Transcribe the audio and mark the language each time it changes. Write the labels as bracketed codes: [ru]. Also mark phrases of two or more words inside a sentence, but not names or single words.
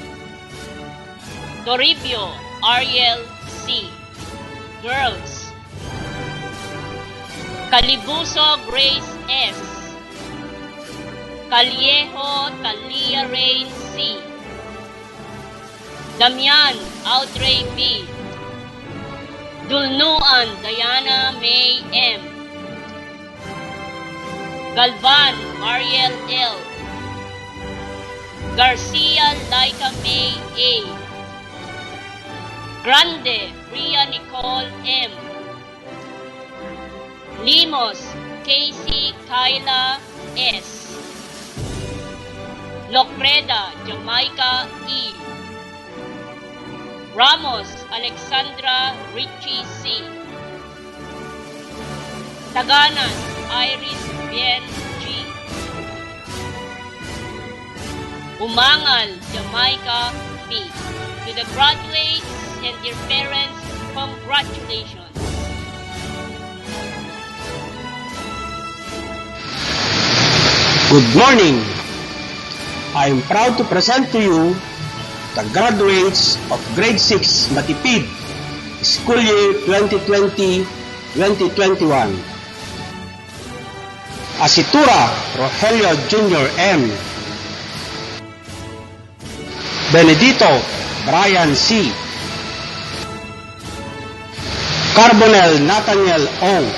[en] Toribio Ariel C. Girls. Calibuso Grace S. Caliejo Talia Rain C. Damian Audrey B. Dulnuan Diana May M. Galvan Mariel L. Garcia Laika May A. Grande Ria Nicole M. Limos Casey Kyla S. Locreda Jamaica E. Ramos Alexandra Richie C. Taganas Iris Bien G. Umangal Jamaica B. To the graduates and their parents, congratulations. Good morning. I am proud to present to you the graduates of Grade 6 Matipid, School Year 2020-2021. Asitura Rogelio Jr. M. Benedito Brian C. Carbonel Nathaniel O.